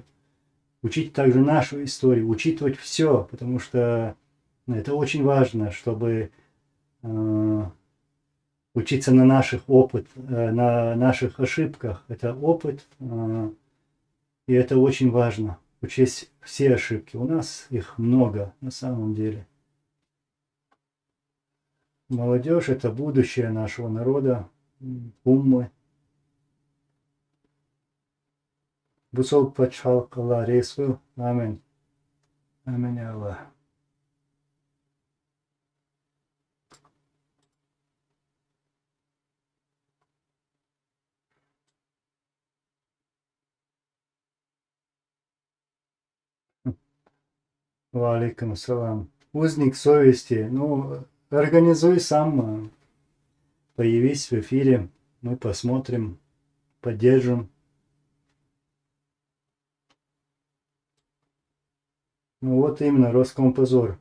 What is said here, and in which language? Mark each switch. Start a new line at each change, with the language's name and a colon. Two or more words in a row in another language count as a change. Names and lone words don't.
Russian: Учить также нашу историю, учитывать все, потому что это очень важно, чтобы учиться на на наших ошибках. Это опыт, и это очень важно. Учесть все ошибки. У нас их много на самом деле. Молодежь – это будущее нашего народа, уммы.
Chechen: Бусол пачхал Аллах рейсвил.
Arabic: آمين. آمين، يا الله. وعليكم السلام.
Russian: Узник совести. Ну, организуй сам. Появись в эфире. Мы посмотрим, поддержим. Ну вот именно, Роскомпозор.